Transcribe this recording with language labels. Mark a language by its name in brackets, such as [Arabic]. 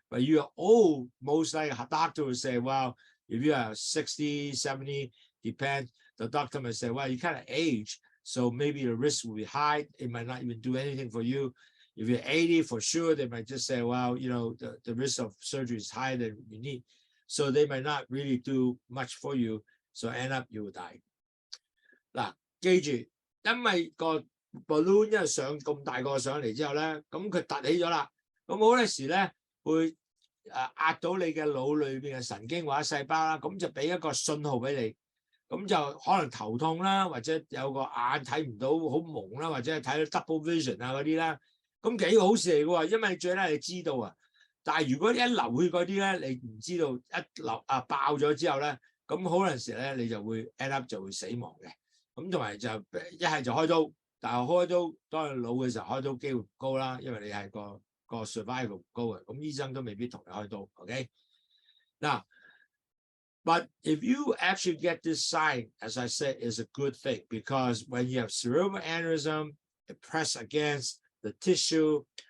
[English] But you're old, most likely a doctor will say, well, if you are 60, 70, depends. The doctor might say, well, you kind of age, so maybe the risk will be high. It might not even do anything for you. If you're 80, for sure, they might just say, well, the risk of surgery is higher than you need. So they might not really do much for you. So end up you will die. [Cantonese] 嗱，記住，因為個 balloon 因為上咁大個上嚟之後咧，咁佢凸起咗啦，咁好多時咧會壓到你嘅腦裏邊嘅神經或者細胞啦，咁就俾一個信號俾你，咁就可能頭痛啦，或者有個眼睇唔到好蒙啦，或者係睇到 double vision 啊嗰啲啦，咁幾好事嚟嘅喎，因為最咧你知道啊，但係如果一流血嗰啲咧，你唔知道一流爆咗之後咧，咁好多時咧你就會 [English] end up [Cantonese] 就會死亡嘅。咁同埋就一係就開刀，但係開刀當你老嘅時候開刀機會唔高啦，因為你係個 survival 唔高嘅，咁醫生都未必同你開刀。 [English] OK， now but if you actually get this sign, as I said, is a good thing because when you have cerebral aneurysm, it press against the tissue.